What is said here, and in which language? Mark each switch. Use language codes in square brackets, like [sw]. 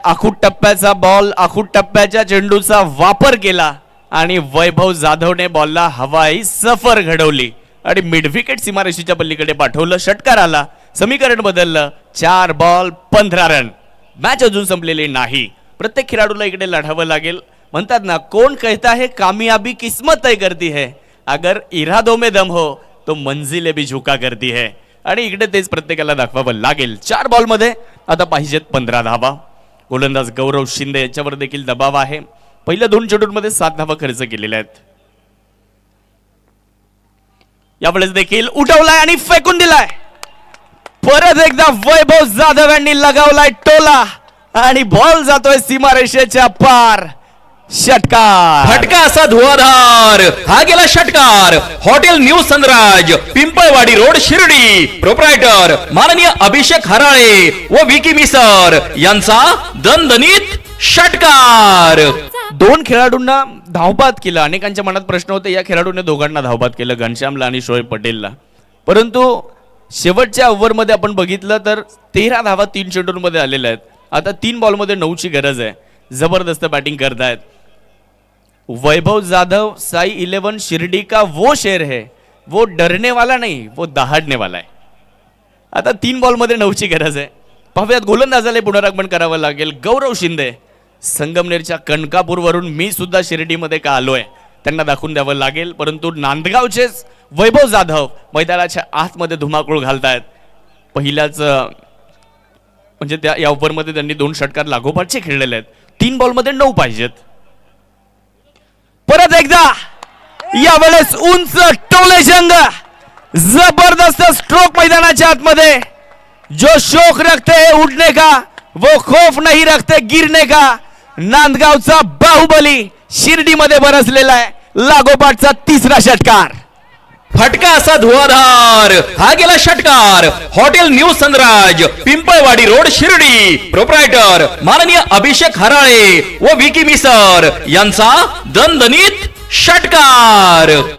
[mr] आखूड टप्प्याचा बॉल, आखूड टप्प्याच्या चेंडूचा वापर केला आणि वैभव जाधवने बॉलला हवाई सफर घडवली आणि मिड विकेट सीमारेषेच्या पलीकडे पाठवलं. षटकार आला. समीकरण बदललं. 4 बॉल 15 रन. मॅच अजून संपलेली नाही. प्रत्येक खेळाडूला इकडे लढावं लागेल. म्हणतात ना, [hi] कोण कहता है कामयाबी किस्मत तय करती है, अगर इरादों में दम हो तो मंजिले भी झुका करती है. [mr] आणि इकडे तेच प्रत्येकाला दाखवावं लागेल. 4 बॉलमध्ये आता पाहिजेत 15 धावा. गोलंदाज गौरव शिंदे यांच्यावर देखील दबाव आहे. पहिल्या 2 चेंडूंमध्ये 7 धावा खर्च केलेल्या आहेत. यावेळेस देखील उठवलाय आणि फेकून दिलाय. परत एकदा वैभव जाधव यांनी लगावलाय टोला आणि बॉल जातोय सीमारेषेच्या पार. षटकार. फटका असा धुवाधार, हा गेला षटकार. Hotel new Sanraj, Pimpalwadi road, Shirdi. Proprietor माननीय अभिषेक हराळे व विकी मिसर यांचा दणदणीत षटकार. दोन खेळाडूंना धावपात केलं. अनेकांच्या मनात प्रश्न होते, या खेळाडूने दोघांना धावपात केलं, घनश्यामला आणि शोएब पटेलला. परंतु शेवटच्या ओव्हरमध्ये आपण बघितलं तर 13 धावा 3 चेंडूंमध्ये आलेल्या आहेत. आता 3 बॉलमध्ये 9ची गरज आहे. जबरदस्त बॅटिंग करतायत. [hi] वैभव जाधव साई 11 शिरडी का वो शेर है, वो डरने वाला नहीं, वो दहाड़ने वाला है. [mr] आता 3 बॉलमध्ये 9ची गरज आहे. पाहुयात गोलंदाजाला पुनरागमन करावं लागेल. गौरव शिंदे संगमनेरच्या कणकापूरवरून, मी सुद्धा शिर्डीमध्ये का आलोय त्यांना दाखवून द्यावं लागेल. परंतु नांदगावचेच वैभव जाधव मैदानाच्या आतमध्ये धुमाकूळ घालतायत. पहिल्याच म्हणजे त्या या ओव्हरमध्ये त्यांनी 2 षटकार लागोपाठचे खेळलेले आहेत. 3 बॉलमध्ये 9 पाहिजेत. परत एकदा यावेळेस उंच टोले जंग, जबरदस्त स्ट्रोक मैदानाच्या आतमध्ये. [hi] जो शौक रखते हैं उठने का, वो खौफ नहीं रखते गिरने का. [mr] नांदगावचा बाहुबली शिर्डीमध्ये बरसलेला आहे. लागोपाठचा 3रा षटकार. फटका असा धुवाधार, हा गेला षटकार. Hotel new Sanraj, Pimpalwadi road, Shirdi. Proprietor माननीय अभिषेक हराळे व विकी मिसर यांचा दणदणीत षटकार.